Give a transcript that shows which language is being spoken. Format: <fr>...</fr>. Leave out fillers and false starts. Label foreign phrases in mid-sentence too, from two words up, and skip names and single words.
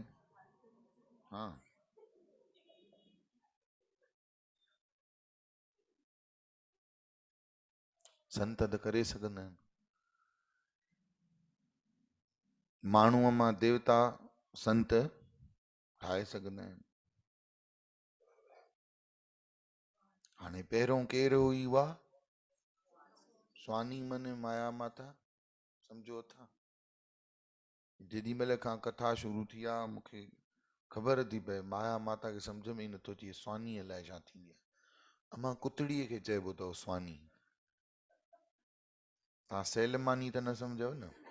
<sd>हा, संत त करे सघंदा आहिनि। माण्हूअ मां देवता संत ठाहे सघंदा आहिनि। हाणे पहिरों केरु हुई उहा? स्वानी मन माया माता, सम्झो था। जेॾी महिल खां कथा शुरू थी आहे मूंखे ख़बर थी पए माया माता खे सम्झ में ई नथो अचे स्वानी अलाए छा थींदी आहे। अमां कुतड़ीअ खे चइबो अथव स्वानी। तव्हां सैलमानी त न सम्झो न?</sd>